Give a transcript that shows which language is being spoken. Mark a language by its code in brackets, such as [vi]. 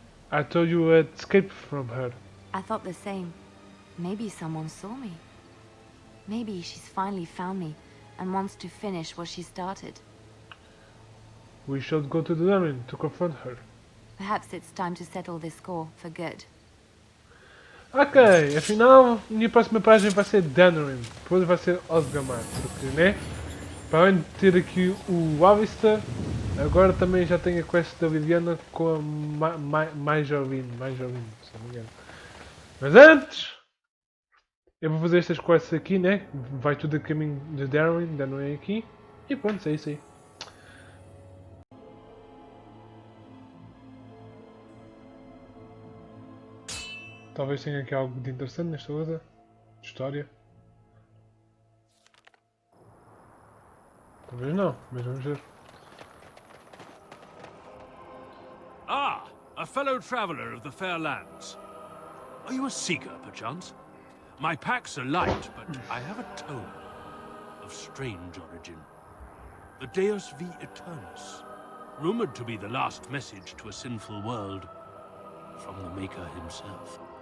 [en] I told you had escaped from her. I thought the same. Maybe someone saw me. Maybe she's finally found me and wants to finish what she started. We should go to the Darin to confront her. Perhaps it's time to settle this score for good. [pt] Ok, afinal, a minha próxima página vai ser Darin. Depois vai ser Osgamar, porque, né? Para além de ter aqui o Alistair, agora também já tenho a quest da Viviana com a mais Jolene, se não me engano. Mas antes, eu vou fazer estas quests aqui, né? Vai tudo a caminho de Darin, ainda não é aqui. E pronto, é isso aí. Talvez tenha aqui algo de interessante nesta luta. De história. Talvez não, mas vamos ver. [en] Ah, a fellow traveler of the fair lands. Are you a seeker, perchance? My packs are light, but I have a tome of strange origin. The Deus V Eternus, rumored to be the last message to a sinful world from the Maker himself.